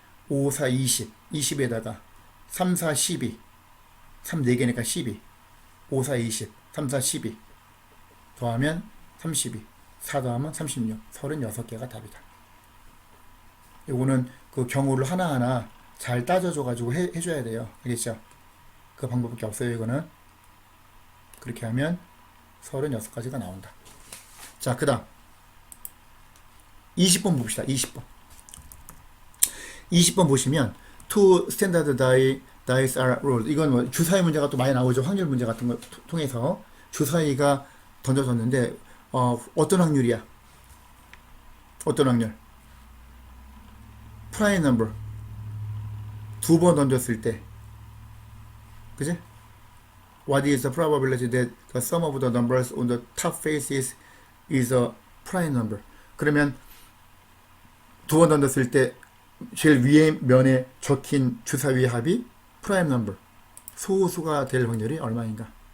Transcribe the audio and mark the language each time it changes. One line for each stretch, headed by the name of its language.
Korean: 5, 4, 20 20에다가 3, 4, 12 3, 4개니까 12 5, 4, 20 3, 4, 12 더하면 32 4 더하면 36 36개가 답이다. 요거는 그 경우를 하나하나 잘 따져줘가지고 해줘야 돼요. 알겠죠? 그 방법밖에 없어요. 이거는 그렇게 하면 36가지가 나온다. 자, 그 다음 20번 봅시다. 20번 보시면
English: two standard dice are rolled.
Korean: 이건 뭐 주사위 문제가 또 많이 나오죠. 확률 문제 같은 거 통해서 주사위가 던져졌는데 어떤 확률이야? 어떤 확률? prime number 두 번 던졌을 때, 그지?
English: What is the probability that the sum of the numbers on the top faces is a prime number?
Korean: 그러면 두 번 던졌을 때 제일 위에 면에 적힌 주사위의 합이 프라임 넘버 소수가 될 확률이 얼마인가?